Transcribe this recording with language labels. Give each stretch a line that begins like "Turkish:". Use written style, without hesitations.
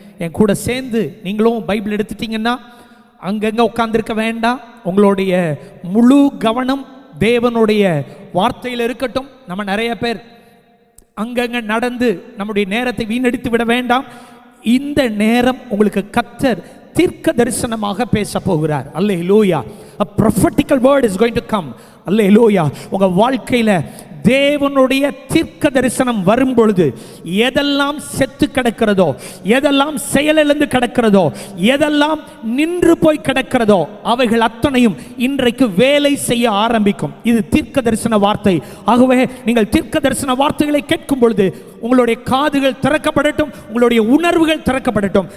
Tamil: என் கூட சேர்ந்து நீங்களும் பைபிள் எடுத்துட்டீங்கன்னா அங்கங்க உட்கார்ந்திருக்க வேண்டாம். உங்களுடைய முழு கவனம் தேவனுடைய வார்த்தையில் இருக்கட்டும். நம்ம நிறைய பேர் அங்கங்க நடந்து நம்முடைய நேரத்தை வீணடித்து விட வேண்டாம். இந்த நேரம் உங்களுக்கு கர்த்தர் தீர்க்க தரிசனமாக பேச போகிறார். அல்லேலூயா.
English: A prophetical word is going to come.
Tamil: அல்லேலூயா. உங்க வாழ்க்கையில தேவனுடைய தீர்க்க தரிசனம் வரும் பொழுது எதெல்லாம் செத்து கிடக்கிறதோ, எதெல்லாம் செயலிழந்து கிடக்கிறதோ, எதெல்லாம் நின்று போய் கிடக்கிறதோ அவைகள் அத்தனையும் இன்றைக்கு வேலை செய்ய ஆரம்பிக்கும். இது தீர்க்க தரிசன வார்த்தை. ஆகவே நீங்கள் தீர்க்க தரிசன வார்த்தைகளை கேட்கும் பொழுது உங்களுடைய காதுகள் திறக்கப்படட்டும், உங்களுடைய உணர்வுகள் திறக்கப்படட்டும்.